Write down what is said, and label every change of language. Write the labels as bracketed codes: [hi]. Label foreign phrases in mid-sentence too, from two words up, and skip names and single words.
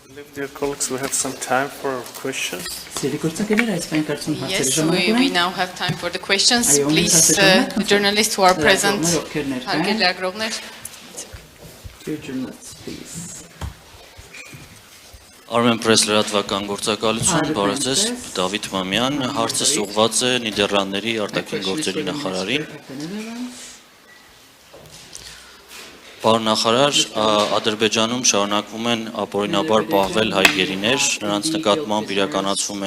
[en] dear colleagues, we have some time for questions. Yes, we now have time for the questions. Please, the journalists who are present. [hy] Armen Press լրատվական գործակալություն, բարև ձեզ, Դավիթ Մամյան, հարցս ուղղված է Նիդերլանդների արտաքին գործերի նախարարին։ Պարոն նախարար, Ադրբեջանում շարունակվում են ապօրինաբար պահվել հայ գերիներ, նրանց նկատմամբ իրականացվում